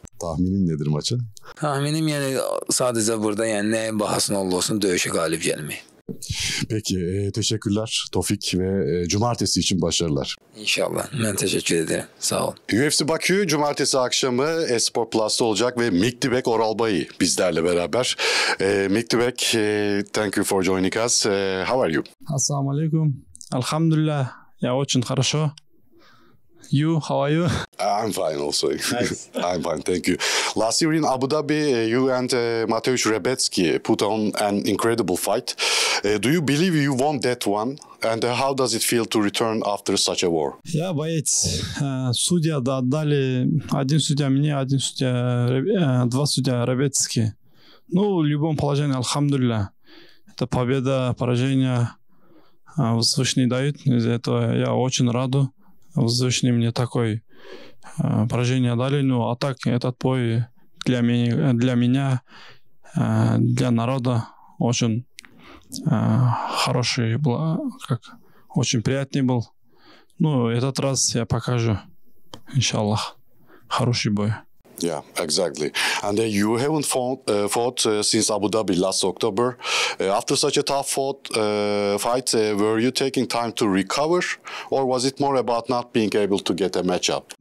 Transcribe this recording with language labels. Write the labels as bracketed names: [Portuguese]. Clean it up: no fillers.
[Turkish] Tahminin nedir maça? [Azerbaijani] Tahminim sadəcə burada nəyin bahasına olsun döyüşə qalib gəlmək. [Turkish] Peki teşekkürler Tofik ve cumartesi için başarılar. İnşallah. Ben teşekkür ederim. Sağ ol. UFC Bakü cumartesi akşamı Esport Plus'ta olacak ve Myktybek Orolbai bizlerle beraber. [English] Myktybek, thank you for joining us. How are you? Assalamu alaikum. Alhamdulillah. [Russian] Я очень хорошо. [English] You, how are you? I'm fine also. Nice. I'm fine, thank you. Last year in Abu Dhabi, you and Mateusz Rebecki put on an incredible fight. Do you believe you won that one? And how does it feel to return after such a war? [Russian] Я боец. Судья отдали. Один судья мне, один судья, два судья Ребецки. В любом положении, альхамдулилля. Это победа, поражение Всевышний дают. Из-за этого я очень рад. Всевышний мне такое поражение дали. А так этот бой для меня, для народа очень хороший был, очень приятный был. Этот раз я покажу, иншаллах, хороший бой. [English] Yeah, exactly. And you haven't fought since Abu Dhabi last October. After such a tough fight, were you taking time to recover, or was it more about not being able to get a matchup?